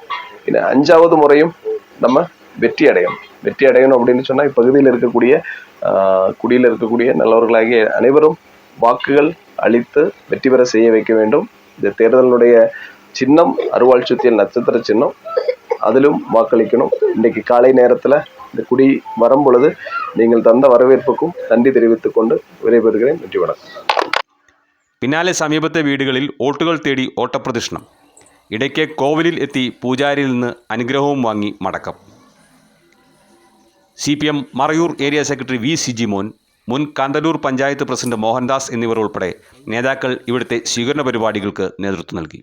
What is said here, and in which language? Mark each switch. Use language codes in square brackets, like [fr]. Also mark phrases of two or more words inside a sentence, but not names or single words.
[ta] இனி 5வது முறையும் நம்ம வெற்றி அடையணும் அப்படின்னு சொன்னால் இப்பகுதியில் இருக்கக்கூடிய குடியில் இருக்கக்கூடிய நல்லவர்களாகிய அனைவரும் வாக்குகள் அளித்து வெற்றி பெற செய்ய வைக்க வேண்டும். இந்த தேர்தலுடைய சின்னம் அருவாள் சுத்தியல் நட்சத்திர சின்னம், அதிலும் வாக்களிக்கணும். இன்றைக்கு காலை நேரத்தில் இந்த குடி வரும் பொழுது நீங்கள் தந்த வரவேற்புக்கும் നന്ദി தெரிவித்துக் [ml] വിടപെടുകയും നന്ദി [ta] വണക്കം. [ml] പിന്നാലെ സമീപത്തെ വീടുകളിൽ വോട്ടുകൾ തേടി ഓട്ടപ്രദക്ഷിണം. ഇടയ്ക്ക് കോവിലിൽ എത്തി പൂജാരിയിൽ നിന്ന് അനുഗ്രഹവും വാങ്ങി മടക്കം. CPM മറയൂർ ഏരിയ സെക്രട്ടറി V. സിജിമോൻ, മുൻ കാന്തല്ലൂർ പഞ്ചായത്ത് പ്രസിഡന്റ് മോഹൻദാസ് എന്നിവർ ഉൾപ്പെടെ നേതാക്കൾ ഇവിടുത്തെ സ്വീകരണ പരിപാടികൾക്ക് നേതൃത്വം നൽകി.